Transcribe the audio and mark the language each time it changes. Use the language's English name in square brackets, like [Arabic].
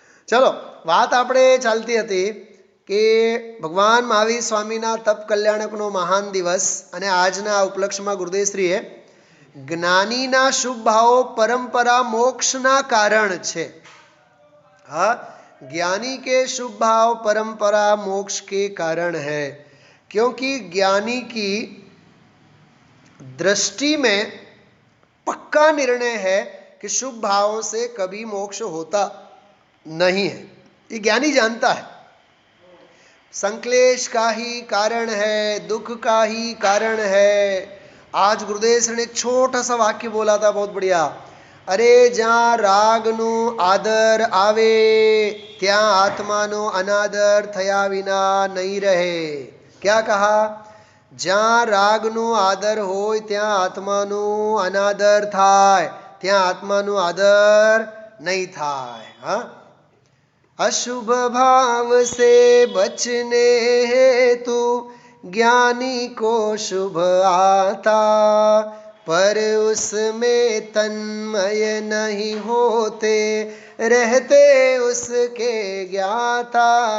[Gujarati] ચલો, વાત આપણે ચાલતી હતી કે ભગવાન મહાવીર સ્વામીના તપ કલ્યાણકનો મહાન દિવસ અને આજના આ ઉપલક્ષમાં ગુરુદેવશ્રીએ જ્ઞાનીના શુભ ભાવો પરંપરા મોક્ષના કારણ છે. [Hindi] हाँ, ज्ञानी के शुभ भाव परंपरा मोक्ष के कारण है, क्योंकि ज्ञानी की दृष्टि में पक्का निर्णय है कि शुभ भावों से कभी मोक्ष होता नहीं है. ये ज्ञानी जानता है संक्लेश का ही कारण है, दुख का ही कारण है. आज गुरुदेव सर ने एक छोटा सा वाक्य बोला था, बहुत बढ़िया. [Gujarati] अरे જ્યાં રાગનો આદર આવે ત્યાં આત્માનો અનાદર થયા વિના નહીં રહે. [Hindi] क्या कहा? [Gujarati] જ્યાં રાગનો આદર હોય ત્યાં આત્માનો અનાદર થાય, ત્યાં આત્માનો આદર નહીં થાય. [Hindi] હા, अशुभ भाव से बचने हेतु ज्ञानी को शुभ आता, पर उसमें तन्मय नहीं होते, रहते उसके ज्ञाता.